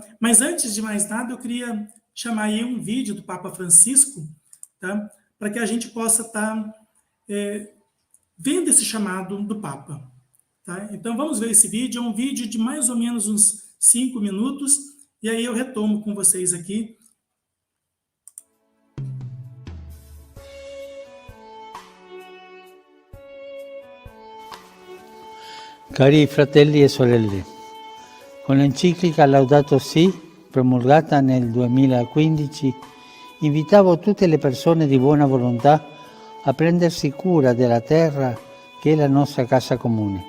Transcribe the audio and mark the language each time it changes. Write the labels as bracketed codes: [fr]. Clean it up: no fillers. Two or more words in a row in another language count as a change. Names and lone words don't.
[pt] Mas antes de mais nada, eu queria chamar aí um vídeo do Papa Francisco, tá? Para que a gente possa estar vendo esse chamado do Papa. Tá? Então vamos ver esse vídeo, é um vídeo de mais ou menos uns 5 minutos, e aí eu retomo com vocês aqui. [it] Cari fratelli e sorelle, con l'enciclica Laudato Si, promulgata nel 2015, invitavo tutte le persone di buona volontà a prendersi cura della terra che è la nostra casa comune.